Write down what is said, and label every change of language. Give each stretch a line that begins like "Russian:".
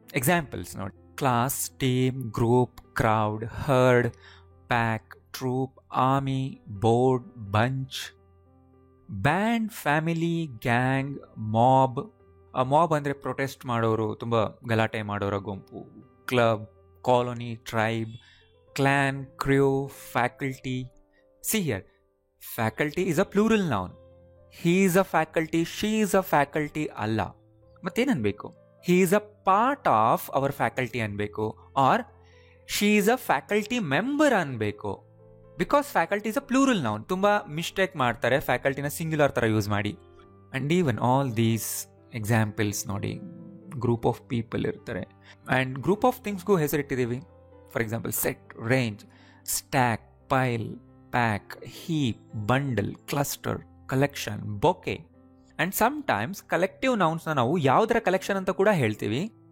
English: Examples ನೋಡಿ: class, team, group, crowd, herd, pack, troop, army, board, bunch.
Kannada: Band, family, gang, mob. Mob ಅಂದರೆ protest ಮಾಡೋರು, ತುಂಬ ಗಲಾಟೆ ಮಾಡೋರ ಗುಂಪು.
English: Club, colony, tribe, clan, crew, faculty. See here, faculty is a plural noun. He is a faculty, she is a faculty
Kannada: ಅಲ್ಲ. ಮತ್ತೇನು ಅನ್ಬೇಕು?
English: He is a part of our faculty ಅನ್ಬೇಕು, or she is a faculty member ಅನ್ಬೇಕು. Because faculty is a plural noun.
Kannada: ತುಂಬ mistake ಮಾಡ್ತಾರೆ ಫ್ಯಾಕಲ್ಟಿನ singular ಥರ use ಮಾಡಿ.
English: and even all these examples
Kannada: ನೋಡಿ, ಗ್ರೂಪ್ ಆಫ್ ಪೀಪಲ್ ಇರ್ತಾರೆ. And group of ಥಿಂಗ್ಸ್ಗೂ ಹೆಸರಿಟ್ಟಿದ್ದೀವಿ. For example set, range, stack, ಪೈಲ್, pack, heap, bundle, cluster, collection, bouquet. And sometimes collective ನೌನ್ಸ್ನ ನಾವು ಯಾವುದರ collection ಅಂತ ಕೂಡ ಹೇಳ್ತೀವಿ.